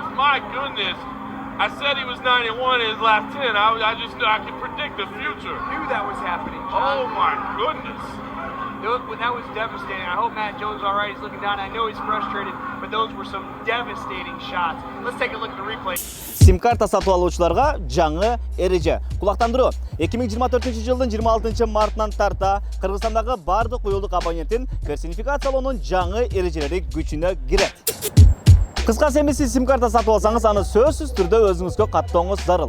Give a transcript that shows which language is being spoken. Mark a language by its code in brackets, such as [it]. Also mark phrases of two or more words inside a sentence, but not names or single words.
[en] My goodness. I said he was 91 in his last 10. I just knew I could predict the future. Knew that was happening, John. Oh my goodness. That was devastating. I hope Matt Jones is all right. He's looking down. I know he's frustrated, but those were some devastating shots. Let's take a look at the replay. [ky] Сим карта сатып алуучуларга жаңы эреже. Кулактандыруу. 2024 жылдын 26 мартынан тарта Кыргызстандагы бардык уюлдук абоненттин персонификациялоонун жаңы эрежелери күчүнө кирет. Кыскасы эмес сим карта сатып алсаңыз, аны сөзсүз түрдө өзүңүзгө каттооңуз зарыл.